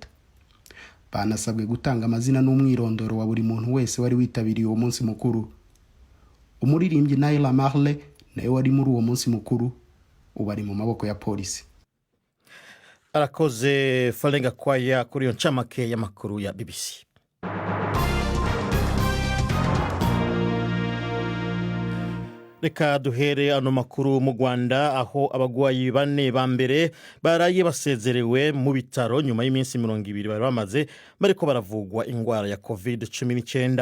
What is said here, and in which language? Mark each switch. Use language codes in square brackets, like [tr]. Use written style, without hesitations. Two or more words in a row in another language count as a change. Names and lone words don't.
[rw] Banasabwe gutanga amazina n'umwirondoro wa buri muntu wese wari witabiriye uwo munsi mukuru. Umuririmbyi Naila Marley nawe wari muri uwo munsi mukuru ubu ari mu maboko ya polisi. [rn] Arakoze Falenga Kwaya kuri yo ncamake y'amakuru ya BBC. Reka duhere ano makuru mu Rwanda, aho abagwayi 4 ba mbere baraye basezerewe mu bitaro nyuma y'iminsi 20 bari bamaze bariko baravugwa ingwara ya COVID-19.